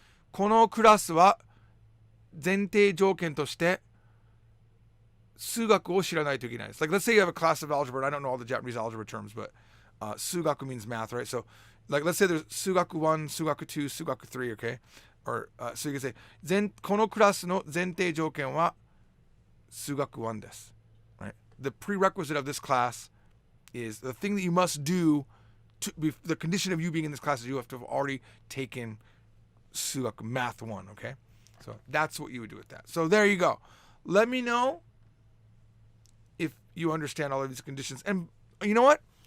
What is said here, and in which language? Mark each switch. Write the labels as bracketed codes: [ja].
[ja] このクラスは前提条件として数学を知らないといけないです。 [en] Like, let's say you have a class of algebra, and I don't know all the Japanese algebra terms, but 数学 means math, right? So, like, let's say there's 数学1, 数学2, 数学3, okay? Or, so you can say, [ja] このクラスの前提条件は数学1です。 [en] Right? The prerequisite of this class is the thing that you must do to be, the condition of you being in this class is you have to have already taken 数学 math 1, okay? So that's what you would do with that. So there you go. Let me know if you understand all of these conditions. And you know what?